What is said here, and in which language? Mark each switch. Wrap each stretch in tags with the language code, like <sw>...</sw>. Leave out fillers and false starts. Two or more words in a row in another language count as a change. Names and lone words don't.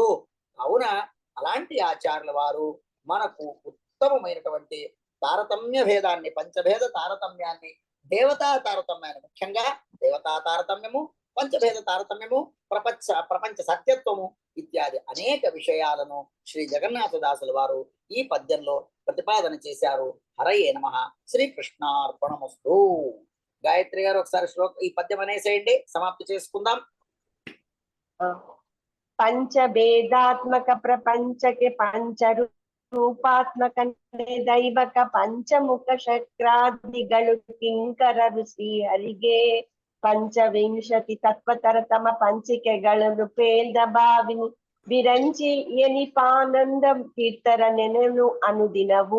<te>కావున అలాంటి ఆచార్యుల వారు మనకు ఉత్తమమైనటువంటి తారతమ్య భేదాన్ని, పంచభేద తారతమ్యాన్ని, దేవతా తారతమ్యాన్ని, ముఖ్యంగా దేవతా తారతమ్యము, పంచభేద తారతమ్యము, ప్రపంచ సత్యత్వము ఇత్యాది అనేక విషయాలను శ్రీ జగన్నాథదాసుల వారు ఈ పద్యంలో ప్రతిపాదన చేశారు. హరయే నమః. శ్రీకృష్ణార్పణమస్తు. గాయత్రి గారు ఒకసారి ఈ పద్యం అనేసేయండి, సమాప్తి చేసుకుందాం.</te> <kn>ಪಂಚಭೇದಾತ್ಮಕ ಪ್ರಪಂಚಕೆ ಪಂಚರೂಪಾತ್ಮಕ ದೈವಕ ಪಂಚಮುಖ ಶಕ್ರಾದಿಗಳು ಕಿಂಕರರು ಶ್ರೀಹರಿಗೆ ಪಂಚವಿಂಶತಿ ತತ್ವತರತಮ ಪಂಚಿಕೆಗಳನ್ನು ಪೇಲ್ದ ಭಾವಿನಿ ವಿರಂಚಿ ಎನಿಪಾನಂದ ಕೀರ್ತರ ನೆನೆನು ಅನುದಿನವು.</kn>